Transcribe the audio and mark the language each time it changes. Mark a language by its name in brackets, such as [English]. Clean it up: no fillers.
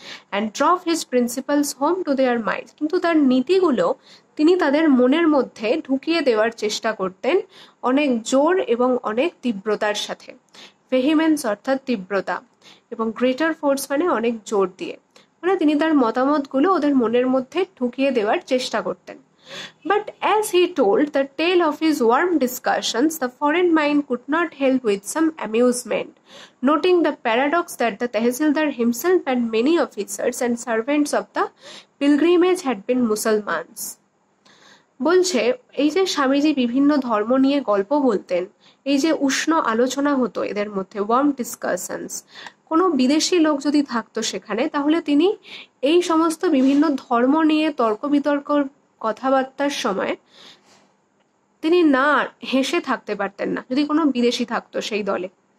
[English] and drove his principles home to their mind, [Bangla] কিন্তু তার নীতিগুলো তিনি তাদের মনের মধ্যে ঢুকিয়ে দেওয়ার চেষ্টা করতেন অনেক জোর এবং অনেক তীব্রতার সাথে। ভেহিমেন্স অর্থাৎ তীব্রতা, এবং গ্রেটার ফোর্স মানে অনেক জোর দিয়ে, মানে তিনি তার মতামতগুলো ওদের মনের মধ্যে ঢুকিয়ে দেওয়ার চেষ্টা করতেন। [English] But as he told the tale of his warm discussions, the foreign mind could not help with some amusement, noting the paradox that the Tehsildar himself and many officers and servants of the pilgrimage had been Musalmans. [Bangla] বলছে এই যে স্বামীজি বিভিন্ন ধর্ম নিয়ে গল্প বলতেন, এই যে উষ্ণ আলোচনা হতো এদের মধ্যে, [English] warm discussions, [Bangla] কোনো বিদেশি লোক যদি থাকতো সেখানে, তাহলে তিনি এই সমস্ত বিভিন্ন ধর্ম নিয়ে তর্ক বিতর্ক কথাবার্তার সময় তিনি না হেসে থাকতে পারতেন না, যদি কোনো বিদেশি থাকতো সেই দলে।